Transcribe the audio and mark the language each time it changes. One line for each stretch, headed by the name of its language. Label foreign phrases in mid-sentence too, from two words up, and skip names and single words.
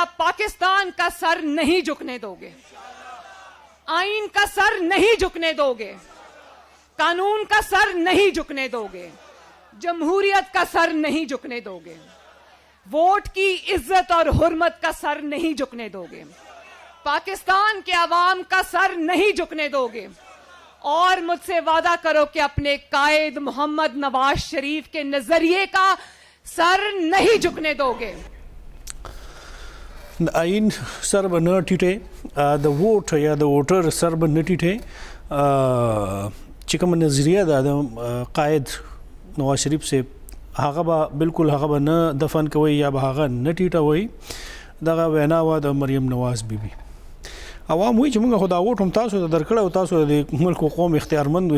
Urdu: پاکستان کا سر نہیں جھکنے دو گے، آئین کا سر نہیں جھکنے دو گے، قانون کا سر نہیں جھکنے دو گے، جمہوریت کا سر نہیں جھکنے دو گے، ووٹ کی عزت اور حرمت کا سر نہیں جھکنے دو گے، پاکستان کے عوام کا سر نہیں جھکنے دو گے، اور مجھ سے وعدہ کرو کہ اپنے قائد محمد نواز شریف کے نظریے کا سر نہیں جھکنے دو گے.
Pashto: آئین سر به نه ټیټې، د ووټ یا د ووټر سر به نه ټیټې. چې کومه نظریه ده د قائد نواز شریف صاحب هغه به بالکل هغه به نه دفن کوي یا به هغه نه ټیټوي. دغه وینا وه د مریم نواز بی بی. عوام وایي چې موږ خو دا ووټ هم تاسو ته درکړی او تاسو د ملک و قوم اختیارمند وي.